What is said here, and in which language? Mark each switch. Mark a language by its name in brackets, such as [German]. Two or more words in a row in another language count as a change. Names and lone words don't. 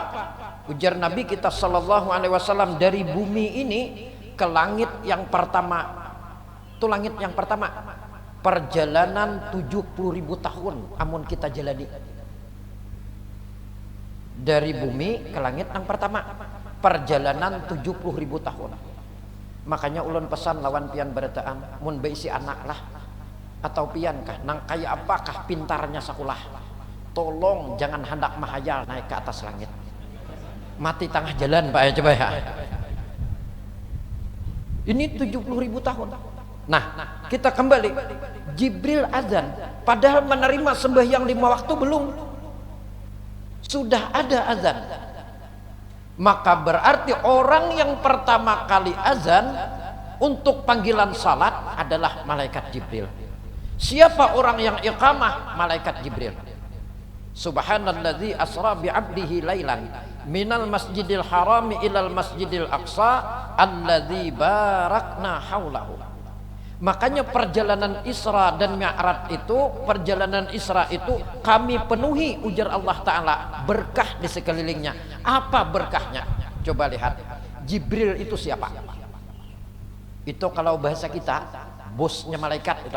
[Indonesian] Ujar Nabi kita [Arabic] صلى الله عليه وسلم, [Indonesian] dari bumi ini ke langit yang pertama. Itu langit yang pertama. Perjalanan 70.000 tahun amun kita jalani. Dari bumi ke langit yang pertama. Perjalanan 70.000 tahun. [Banjar] Makanya ulun pesan lawan pian berataan, mun beisi anak lah atau pian kah nang kaya apakah pintarnya sekolah, tolong jangan hendak mahayal naik ke atas langit, mati tengah jalan Pak ya, coba ya. [Indonesian] Ini 70.000 tahun. Nah, kita kembali. Jibril azan, padahal menerima sembahyang 5 waktu belum, sudah ada azan. Maka berarti orang yang pertama kali azan untuk panggilan salat adalah malaikat Jibril. Siapa orang yang iqamah? Malaikat Jibril. [Arabic] سبحان الذي أسرى بعبده ليلا من المسجد الحرام إلى المسجد الأقصى الذي باركنا حوله. [Indonesian] Makanya perjalanan Isra dan Mi'raj itu, perjalanan Isra itu kami penuhi, ujar Allah Ta'ala, berkah di sekelilingnya. Apa berkahnya? Coba lihat. Jibril itu siapa? Itu kalau bahasa kita bosnya malaikat itu.